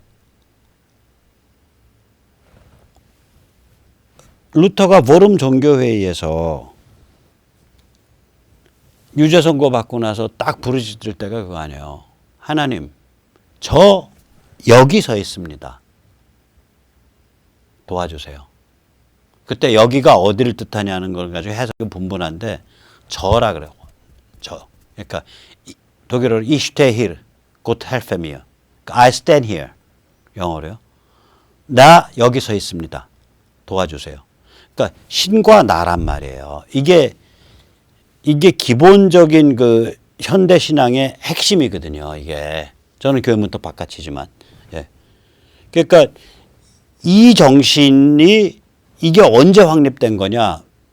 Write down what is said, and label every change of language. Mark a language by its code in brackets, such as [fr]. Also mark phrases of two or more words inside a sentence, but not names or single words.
[ko] 루터가 보름 종교회의에서 유죄 선고 받고 나서 딱 부르짖을 때가 그거 아니에요. 하나님, 저 여기 서 있습니다. 도와주세요. 그때 여기가 어디를 뜻하냐는 걸 가지고 해석이 분분한데 저라 그래요. 저. 그러니까 독일어로 [de] Ich stehe hier, Gott helfe mir. [en] I stand here. [ko] 영어로요. 나 여기 서 있습니다. 도와주세요. 그러니까 신과 나란 말이에요. 이게 기본적인 그 현대 신앙의 핵심이거든요. 이게 저는 교회 문턱 바깥이지만, 예. 그러니까 이 정신이 이게 언제 확립된 거냐?